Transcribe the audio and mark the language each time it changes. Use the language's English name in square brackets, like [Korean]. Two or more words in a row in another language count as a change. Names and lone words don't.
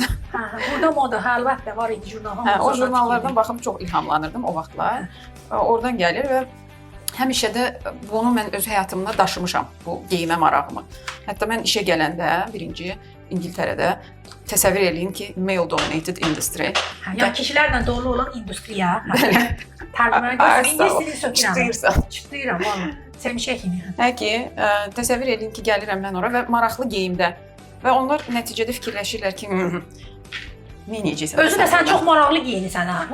[Azerbaijani] Burada moda əlbəttə var idi jurnal. O jurnallardan baxıb çox ilhamlanırdım o vaxtlar. Oradan gəlir və həmişə də bunu mən öz həyatımda daşımışam, bu geyimə marağımı. Hətta mən işə gələndə birinci İngiltərədə təsəvvür eləyin ki, [English] male-dominated industry. [Azerbaijani] Yəni kişilərlə dolu olan industriya. Tərcümə göstərir, ingilisini sökürəm. Çıtlayıram, valla. Sevmişək kimi. Hə ki, təsəvvür eləyin ki, gəlirəm mən ora və maraqlı geyimdə. Və onlar nəticədə fikirləşirlər ki, necəsən? Özü də sən çox maraqlı geyinirsən ha.